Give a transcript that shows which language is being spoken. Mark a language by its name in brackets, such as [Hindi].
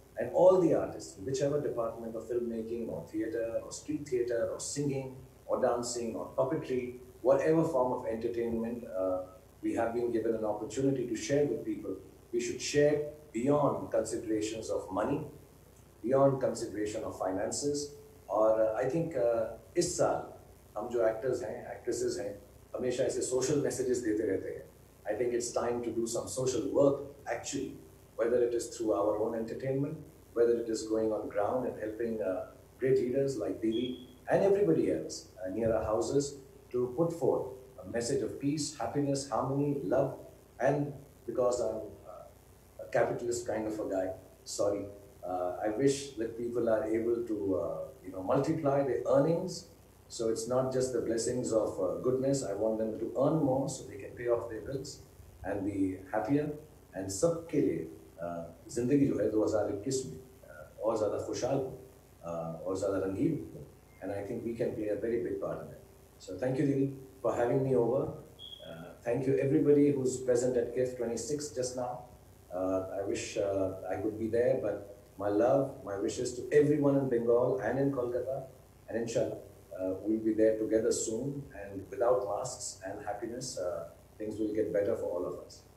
[English] And all the artists, whichever department of filmmaking or theatre or street theatre or singing or dancing or puppetry, whatever form of entertainment we have been given an opportunity to share with people, we should share beyond considerations of money, beyond consideration of finances. [Hindi] और [English] I think [Hindi] इस साल हम जो actors हैं, actresses हैं, हमेशा ऐसे social messages देते रहते हैं. [English] I think it's time to do some social work actually, whether it is through our own entertainment, whether it is going on ground and helping great leaders like Dili and everybody else near our houses to put forth a message of peace, happiness, harmony, love, and because I'm a capitalist kind of a guy, sorry, I wish that people are able to multiply their earnings. So it's not just the blessings of goodness. I want them to earn more so they can pay off their bills and be happier. [Hindi] And सबके लिए जिंदगी जो है 2021 में और ज़्यादा खुशहाल और ज़्यादा रंगीन हो. [English] And I think we can play a very big part in it. So thank you, Dili, for having me over. Thank you everybody who's present at GIFT 26 just now. I wish I could be there, but my love, my wishes to everyone in Bengal and in Kolkata, and inshallah, we'll be there together soon, and without masks and happiness, things will get better for all of us.